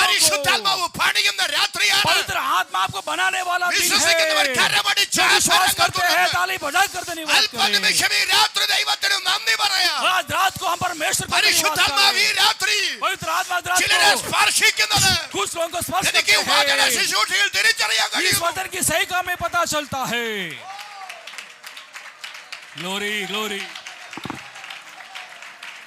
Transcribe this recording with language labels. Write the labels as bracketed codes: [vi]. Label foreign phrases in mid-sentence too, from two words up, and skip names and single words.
[ml] പരിശുദ്ധാത്മാവ് പണിയുന്ന രാത്രിയാണ്. [hi] पवित्र आत्मा आपको बनाने वाला दिन [ml] വിശ്വസിക്കുന്നവർ [hi] है. [ml] കരമടിച്ച് [hi] जो विश्वास [ml] ആശീർവാദം [hi] करते हैं [ml] കൊടുക്കുന്നു. [hi] ताली बजा कर धन्यवाद करें. [ml] അല്പനിമിഷം ഈ രാത്രി ദൈവത്തിന് നന്ദി പറയാം. [hi] आज रात को हम परमेश्वर को धन्यवाद [ml] പരിശുദ്ധാത്മാവ് ഈ [hi] करें. [ml] രാത്രി [hi] पवित्र आत्मा आज रात [ml] ചിലരെ [hi] को [ml] സ്പർശിക്കുന്നത് [hi] कुछ लोगों को स्पर्श [ml] എനിക്ക് [hi] करते [ml] വചന [hi] हैं. [ml] ശുശ്രൂഷയിൽ തിരിച്ചറിയാൻ [hi] इस [ml] കഴിയും. [hi] वचन की सही का में पता चलता है. [en] glory glory.